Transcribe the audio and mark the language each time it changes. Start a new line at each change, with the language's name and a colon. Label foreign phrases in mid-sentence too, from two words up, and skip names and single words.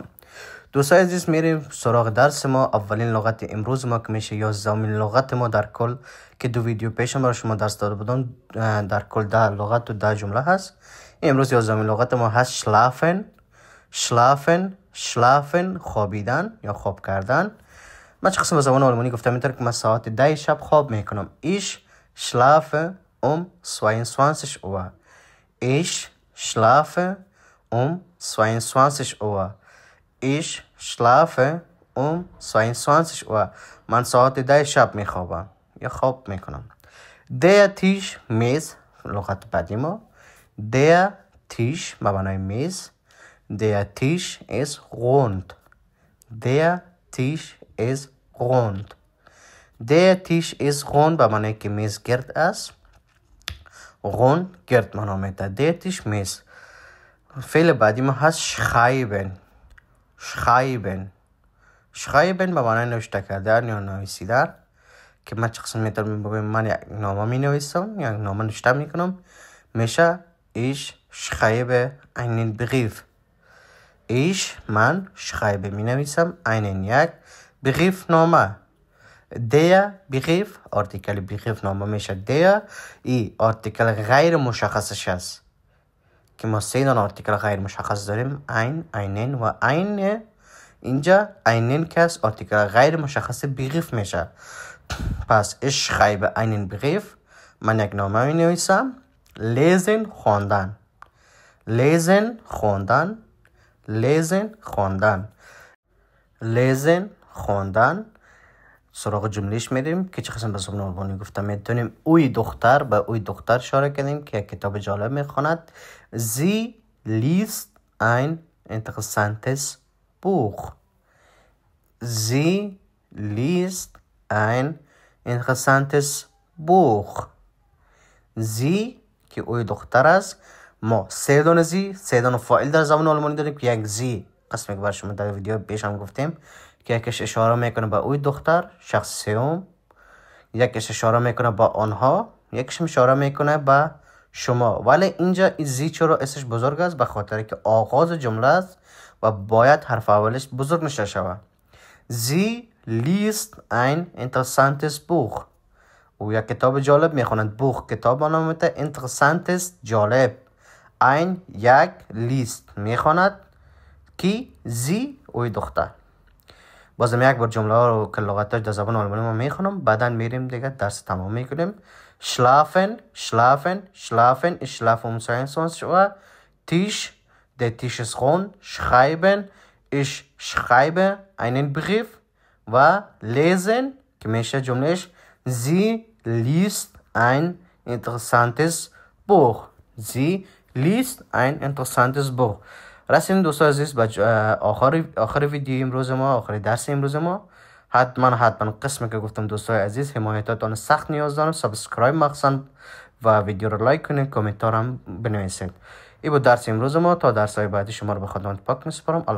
Persian: دوستای عزیز، میریم سراغ درس ما. اولین لغت امروز ما که میشه 11مین لغت ما در کل، که دو ویدیو پیشم برای شما درس داده بودم. در کل 10 لغت و 10 جمله هست. امروز 11مین لغت ما هست شلافن. شلافن خوابیدن یا خواب کردن. من چه قسم به زبان آلمانی گفتم اینطور که من ساعت 10 شب خواب میکنم.
German: Ich schlafe um 22 Uhr. Ich schlafe um 22 Uhr. Ich schlafe um 22 Uhr.
Persian: من ساعت 10 شب میخوابم یا خواب میکنم.
German: Der Tisch
Persian: میز، لغت بعدی ما.
German: Der Tisch
Persian: به معنای میز.
German: Der Tisch ist rund. Der Tisch ist rund. Der Tisch ist rund
Persian: به معنی که میز گرد است. rund گرد معنا میده.
German: Der Tisch میز.
Persian: فعل بعدی ما هست schreiben. schreiben به معنی نوشته کردن یا نویسیدن، که من چه قسم میتونم بگم من یک نامه می نویسم یا نامه نوشته میکنم، میشه
German: ich schreibe einen Brief.
Persian: من schreibe می نویسم einen یک Brief نامه.
German: der Brief
Persian: آرتیکل Brief نامه میشه der. ای آرتیکل غیر مشخصش است که ما 3 دانه آرتیکل غیر مشخص داریم، einen و eine. اینجا einen کس آرتیکل غیر مشخص Brief میشه.
German: پس ich schreibe einen Brief،
Persian: من یک نامه می نویسم. lesen خواندن. lesen خواندن. سراغ جملهش میریم که چه قسم به زبان آلمانی گفتم. میتونیم اوی دختر به اوی دختر اشاره کنیم که کتاب جالب میخواند.
German: sie liest ein interessantes Buch. sie liest ein interessantes Buch.
Persian: sie که اوی دختر است. ما 3 دانه زی، 3 دانه فاعل در زبان آلمانی داریم که یک زی قسمی که بر شما در ویدیو پیش هم گفتیم که یکیش اشاره میکنه به اوی دختر، شخص سوم. یکیش اشاره میکنه به آنها، یکیش اشاره میکنه به شما. ولی اینجا این زی چرا اسمش بزرگ است؟ به خاطر که آغاز جمله است و باید حرف اولش بزرگ نشه شود.
German: sie liest ein interessantes Buch.
Persian: او یک کتاب جالب میخواند. بوخ کتاب نامیده. interessantes جالب. ein یک لیست میخواند کی؟ زی اوی دختر. بازم یک بار جمله ها رو که لغتش در زبان آلمانی ما میخونم، بعدا میریم دیگه درس تمام میکنیم.
German: schlafen. Ich schlafe um 22 Uhr. Tisch. Der Tisch ist rund. schreiben. Ich schreibe einen Brief. و lesen
Persian: که میشه جملهش
German: sie liest ein interessantes Buch. sie liest ein interessantes Buch.
Persian: رسیدیم دوستان عزیز به آخر ویدیو امروز ما، آخر درس امروز ما. حتما قسمی که گفتم دوستان عزیز، حمایتاتون سخت نیاز دارم. سابسکرایب مخصوصا و ویدیو رو لایک کنید، کامنتار هم بنویسید. این بود درس امروز ما. تا درس های بعدی شما رو به خدمت پاک میسپارم.